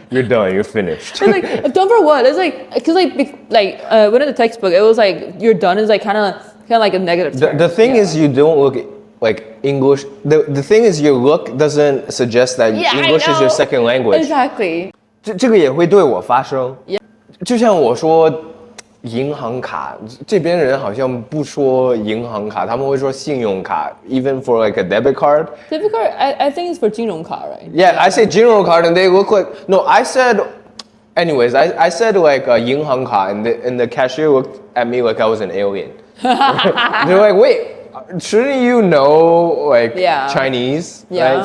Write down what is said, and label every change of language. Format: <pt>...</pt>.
<en>You're done, you're finished. I was like, I'm done for what? It's like, cause like when in the textbook, it was like, you're done is like kind of like a negative term. The thing is you don't look like English. The thing is your look doesn't suggest that English is your second language. Exactly.</en> <zh>这个也会对我发生。就像我说银行卡，这边人好像不说银行卡，他们会说信用卡 ，</zh> <en>even for like a debit card. Debit card, I think it's for 金融卡, right? Yeah, I say 金融 card and they look like no. I said, anyways, I said like 银行卡 and the cashier looked at me like I was an alien. They're like, wait, shouldn't you know like Chinese? Right?</en>